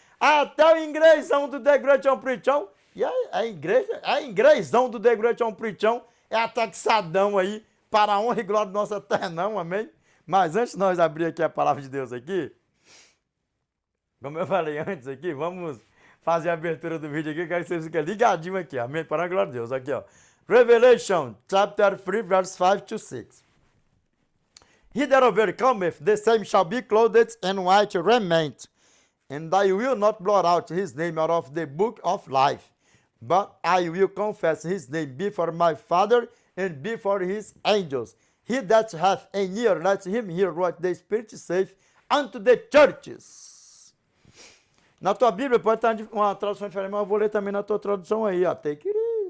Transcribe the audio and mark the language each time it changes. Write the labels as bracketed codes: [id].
[pt] Até o inglêsão do The Great John Preachão. E a inglêsão do The Great John Preachão é ataxadão aí para a honra e glória do nosso eternão. Amém? Mas antes de nós abrir aqui a palavra de Deus aqui, como eu falei antes aqui, vamos fazer a abertura do vídeo aqui, quero que vocês fiquem ligadinhos aqui, amém? Para a glória de Deus, aqui ó. [en] Revelation, chapter 3, verse 5 to 6. He that overcometh, the same shall be clothed in white raiment, and I will not blot out his name out of the book of life, but I will confess his name before my Father and before his angels. He that hath an ear, let him hear what the Spirit saith unto the churches. [pt] Na tua Bíblia pode estar uma tradução diferente, mas eu vou ler também na tua tradução aí. [en] Take it easy.